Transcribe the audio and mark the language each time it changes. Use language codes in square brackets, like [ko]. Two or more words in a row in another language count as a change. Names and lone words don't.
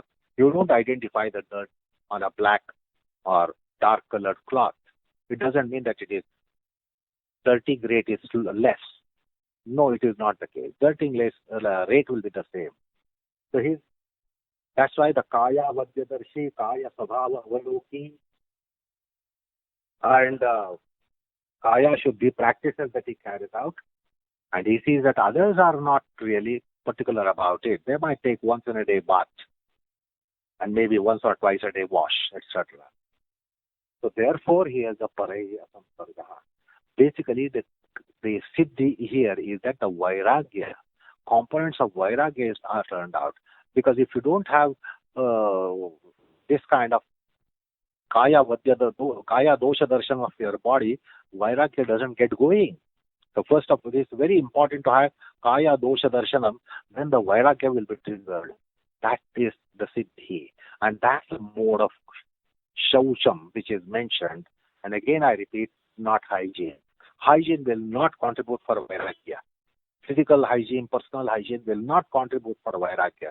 [en] You don't identify the dirt on a black or dark colored cloth. It doesn't mean that it is dirty rate is less. No, it is not the case. Dirty rate will be the same. So that's why the [sa] kaya vadyadarshi, kaya sabhava avaloki, [en] and kaya should be practices that he carries out. And he sees that others are not really particular about it. They might take once in a day bath and maybe once or twice a day wash, etc. So therefore he has a parairasaṃsargaḥ. Basically the siddhi here is that the vairagya, components of vairagya are turned out. Because if you don't have this kind of [sa] kaya dosha darshan [en] of your body, vairagya doesn't get going. So first of all, it is very important to have [sa] kaya dosha darshanam, [en] then the vairagya will be triggered. That is the siddhi. And that's the mode of śaucām which is mentioned. And again I repeat, not hygiene. Hygiene will not contribute for vairagya. Physical hygiene, personal hygiene will not contribute for vairagya.